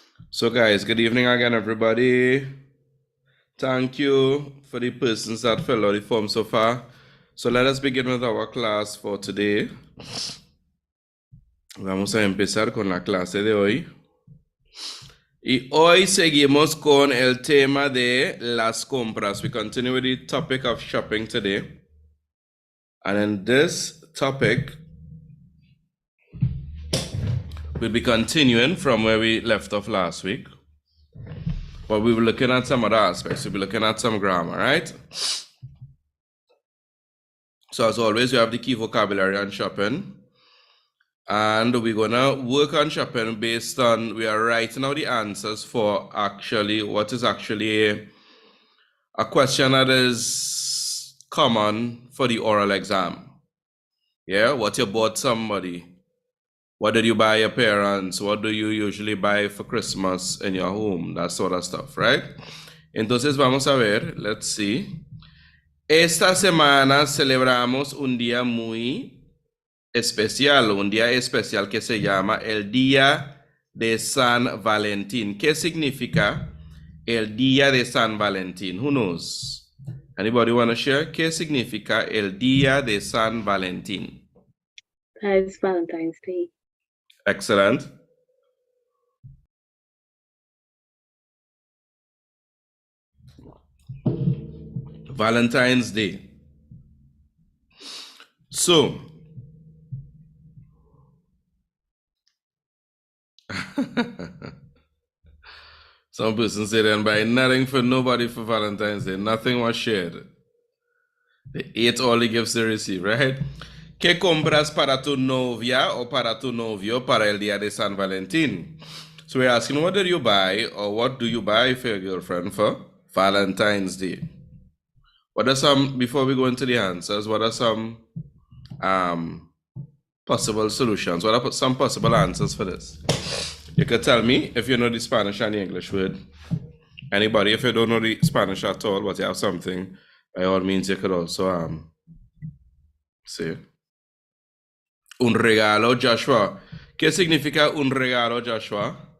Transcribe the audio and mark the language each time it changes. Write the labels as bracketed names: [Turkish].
[English] So guys, good evening again, everybody. Thank you for the persons that filled out the form so far. So let us begin with our class for today. [Spanish] Vamos a empezar con la clase de hoy. Y hoy seguimos con el tema de las compras. [English] We continue with the topic of shopping today. And in this topic, we'll be continuing from where we left off last week. But we were looking at some other aspects. We'll be looking at some grammar, right? So as always, we have the key vocabulary on shopping. And we're going to work on shopping based on, we are writing out the answers for actually, what is actually a question that is common for the oral exam. Yeah, what you bought somebody. What did you buy your parents? What do you usually buy for Christmas in your home? That sort of stuff, right? [Spanish] Entonces vamos a ver, [English] let's see. [Spanish] Esta semana celebramos un día muy especial, un día especial que se llama el Día de San Valentín. ¿Qué significa el Día de San Valentín? [English] Who knows? Anybody want to share? [Spanish] ¿Qué significa el Día de San Valentín? [English] It's Valentine's Day. Excellent. Valentine's Day. So, some person said they didn't buy nothing for nobody for Valentine's Day. Nothing was shared. They ate all the gifts they received, right? [Spanish] ¿Qué compras para tu novia o para tu novio para el día de San Valentín? [English] So we're asking, what did you buy or what do you buy for your girlfriend for Valentine's Day? What are some, before we go into the answers, what are some possible solutions? What are some possible answers for this? You could tell me if you know the Spanish and the English word. Anybody, if you don't know the Spanish at all, but you have something, by all means, you could also say. [Spanish] Un regalo, Joshua. ¿Qué significa un regalo, Joshua?